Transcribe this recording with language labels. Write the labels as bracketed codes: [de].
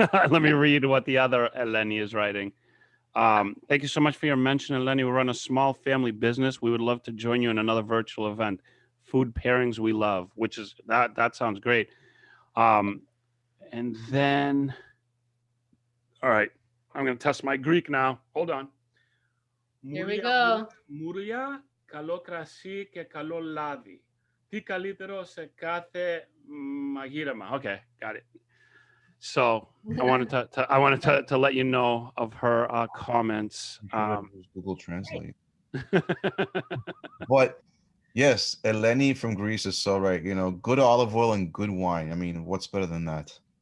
[en] Let me read what the other Eleni is writing. Thank you so much for your mention, Eleni. We run a small family business. We would love to join you in another virtual event. Food pairings we love, which is that sounds great. And then, all right, I'm gonna test my Greek now. Hold on. Here we go. [el] Μουριά, καλό κρασί και καλό λάδι. Τι καλύτερο σε κάθε μαγείρεμα. [en] Okay, got it. So I wanted to let you know of her comments. Google Translate. But yes, Eleni from Greece is so right. You know, good olive oil and good wine. I mean, what's better than that?